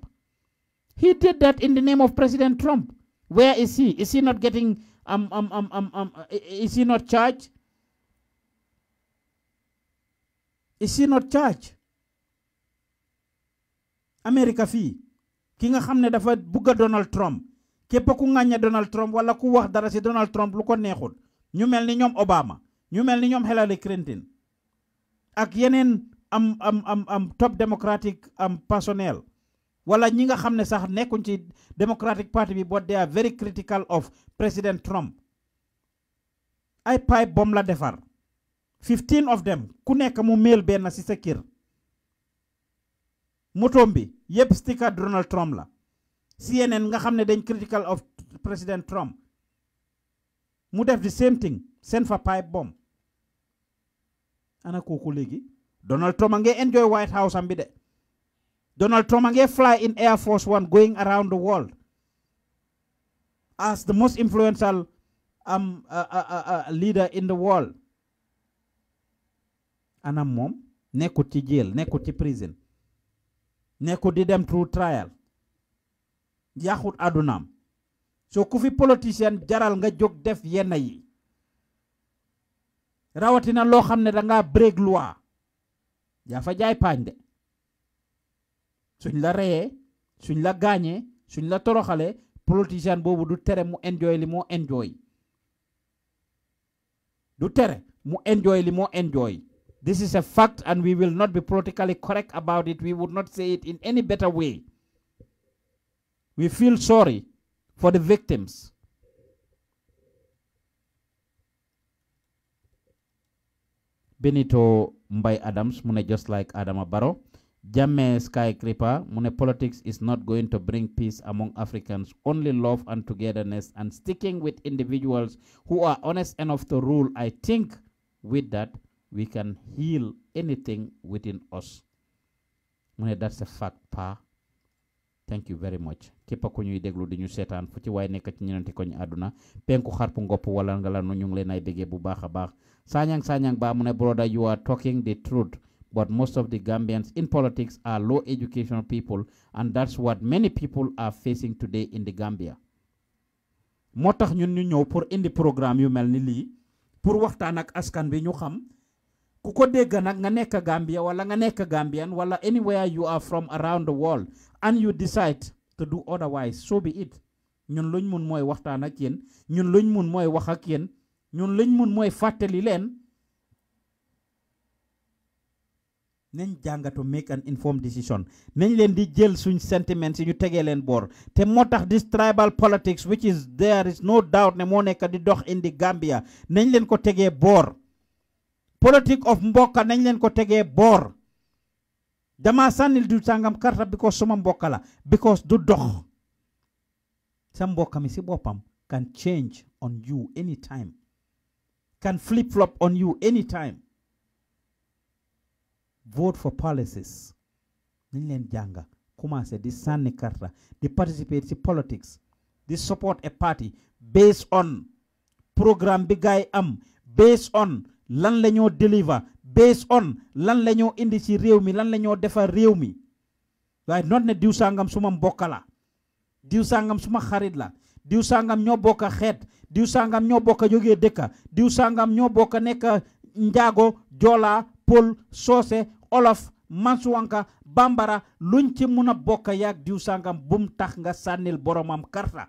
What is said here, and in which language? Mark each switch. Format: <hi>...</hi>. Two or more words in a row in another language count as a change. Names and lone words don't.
<en>He did that in the name of President Trump. Where is he? Is he not getting is he not charged? Is he not charged?</en> <wo>America fii ki nga xam ne dafa bugga Donald Trump képp ku ŋàññe Donald Trump wala ku wax dara ci Donald Trump lu ko neexul ñu mel ni ñoom Obama ñu mel ni ñoom Hillary Clinton ak yeneen</wo> <en>top democratic personnel</en> <wo>wala ñi nga xam ne sax nekkuñ ci Democratic Party bi</wo> <en>but they are very critical of President Trump</en> <wo>ay</wo> <en>pipe bomb</en> <wo>la defar</wo> <en>15 of them</en> <wo>ku nekk mu mail benn ci sa kër motom bi yëpp sticker Donald Trump la CNN nga xam ne dañ</wo> <en>critical of President Trump</en> <wo>mu def</wo> <en>the same thing send</en> <wo>fa</wo> <en>pipe bomb</en> <wo>ana kooku léegi Donald Trump a ngi enjoy White House am bi de Donald Trump a ngi</wo> <en>fly in Air Force One going around the world as the most influential leader in the world</en> <wo>ana moom nekkut ci jail nekkut ci prison nekkut di dem</wo> <en>through trial</en> <wo>yaaxut àddunaam so ku fi politicien jaral nga jóg def yenn yi rawatina loo xam ne danga break loi yaa fa jaay paañ de suñ la reyee suñ la gaañee suñ la toroxalee politicien boobu du tere mu enjoy li moo enjoy du tere mu enjoy li moo enjoy</wo> <en>this is a fact and we will not be politically correct about it. We would not say it in any better way. We feel sorry for the victims. Benito Mbay Adams mune just like Adama Barrow. Jammeh Skyscraper mune politics is not going to bring peace among Africans, only love and togetherness and sticking with individuals who are honest enough to rule. I think with that we can heal anything within us. Mune that's a fact pa. Thank you very much.</en> <wo>Kepa ko ñuy déglu di ñu seetaan fu ci waay nekk ci ñenenti koñ àdduna penku xarpu ngopp wala nga la ñu ngi leen ay béggee bu baax a baax Sanyang ba mu ne</wo> <en>brother, you are talking the truth, but most of the Gambians in politics are low educational people, and that's what many people are facing today in the Gambia.</en> <wo>moo tax ñun ñu ñëw pour indi programme yu mel ni lii pour waxtaan ak askan bi ñu xam ku ko dégg nag nga nekk Gambia wala nga nekk Gambian wala</wo> <en>anywhere you are from around the world and you decide to do otherwise, so be it.</en> <wo>ñun luñ mun mooy waxtaan ak yéen, ñun luñ mun mooy wax ak yéen, ñun luñ mun mooy fàttali leen nañ jàng</wo> <en>to make an informed decision.</en> <wo>nañ leen di jël suñ sentiments yi ñu tegee leen boor te moo tax</wo> <en>this tribal politics which is there is no doubt</en> <wo>ne moo nekk di dox indi Gambia nañ leen ko tegee boor. politique of mbokka nañ leen ko tegee boor. dama sànnil du sàngam karta because suma mbokka la because du dox sa mbokka mi si boppam</wo> <en>can change on you anytime, can flip-flop on you anytime. Vote for policies.</en> <wo>Nañ leen jànga commencé di sànni karta di participate ci politics di</wo> <en>support a party based on</en> <wo>programme bi gaay am,</wo> <en>based on</en> <wo>lan la ñoo deliver,</wo> <en>based on</en> <wo>lan la ñoo indi ci réew mi, lan la ñoo defar réew mi. waaye not ne diw sàngam suma mbokka la, diw sàngam suma xarit la, diw sàngam ñoo bokka xeet, diw sàngam ñoo bokka jógee dëkka, diw sàngam ñoo bokka nekk njaago, joola, pol, soose, olof, mansuwanka, bambara, luñ ci mun a bokka yaag diw sàngam bum tax nga sànnil boromam karta.</wo>